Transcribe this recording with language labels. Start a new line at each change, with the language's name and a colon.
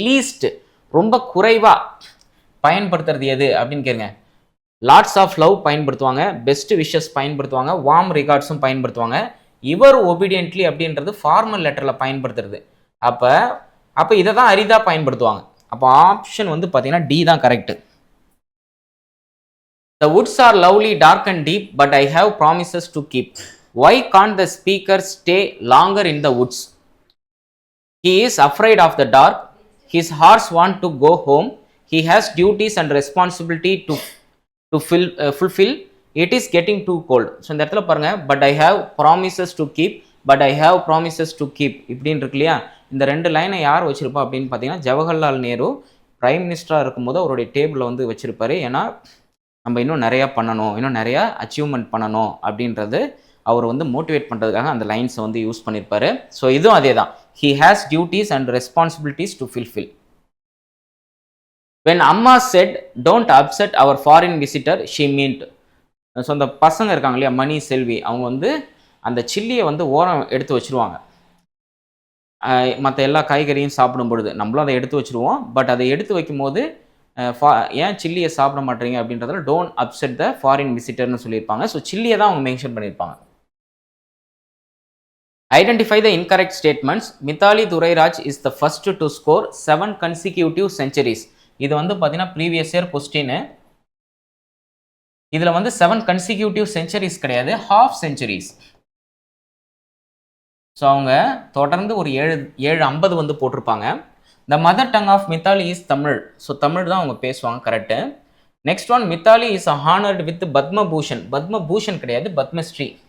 Tamil: Least ரொம்ப குறைவாக பயன்படுத்துறது எது அப்படின்னு கேளுங்க. லாட்ஸ் ஆஃப் லவ் பயன்படுத்துவாங்க, பெஸ்ட் விஷஸ் பயன்படுத்துவாங்க, வார்ம் ரிகார்ட்ஸும் பயன்படுத்துவாங்க. இவர் ஒபீடியன்ட்லி அப்படின்றது ஃபார்மல் லெட்டரில் பயன்படுத்துறது. அப்போ இதை தான் அரிதாக பயன்படுத்துவாங்க. அப்போ ஆப்ஷன் வந்து பார்த்தீங்கன்னா டி தான் correct.
English: The woods are lovely, dark and deep, but I have promises to keep. Why can't the speaker stay longer in the woods? He is afraid of the dark. His horse wants to go home. He has duties and responsibility to fulfill. It is getting too cold. So
Tamil: இந்த இடத்துல பாருங்க,
English: but I have promises to keep, but I have promises to keep
Tamil: இப்படின்னு இருக்கு இல்லையா. இந்த ரெண்டு லைனை யார் வச்சிருப்பா அப்படின்னு பார்த்தீங்கன்னா ஜவஹர்லால் நேரு பிரைம் மினிஸ்டராக இருக்கும்போது அவருடைய டேபிளில் வந்து வச்சிருப்பாரு. ஏன்னா நம்ம இன்னும் நிறையா பண்ணணும், இன்னும் நிறையா அச்சீவ்மெண்ட் பண்ணணும் அப்படின்றது அவர் வந்து மோட்டிவேட் பண்ணுறதுக்காக அந்த லைன்ஸை வந்து யூஸ் பண்ணியிருப்பாரு. ஸோ இதுவும் அதே தான்.
English: He has duties and responsibilities to fulfil. when அம்மா said don't upset our foreign visitor she meant.
Tamil: So அந்த பசங்க இருக்காங்க இல்லையா, மணி, செல்வி, அவங்க வந்து அந்த சில்லியை வந்து ஓரம் எடுத்து வச்சுருவாங்க. மற்ற எல்லா காய்கறியும் சாப்பிடும் பொழுது நம்மளும் அதை எடுத்து வச்சுருவோம். பட் அதை எடுத்து வைக்கும் போது ஏன் சில்லியை சாப்பிட மாட்டீங்க அப்படின்றதுல டோன்ட் அப்செட் த ஃபாரின் விசிட்டர்னு சொல்லியிருப்பாங்க. ஸோ சில்லியை தான் அவங்க மென்ஷன் பண்ணியிருப்பாங்க.
English: Identify the incorrect statements. Mithali Dorairaj is the first to score 7 consecutive centuries.
Tamil: இது வந்து பார்த்தீங்கன்னா ப்ரீவியஸ் இயர் கொஸ்டின். இதில் வந்து
English: 7 consecutive centuries
Tamil: கிடையாது, half centuries. ஸோ அவங்க தொடர்ந்து ஒரு 750 வந்து போட்டிருப்பாங்க.
English: The mother tongue of Mithali is Tamil. So Tamil
Tamil: தான் அவங்க பேசுவாங்க,
English: Correct. Next one, Mithali is honoured with Padma Bhushan. Padma Bhushan கிடையாது, பத்மஸ்ரீ.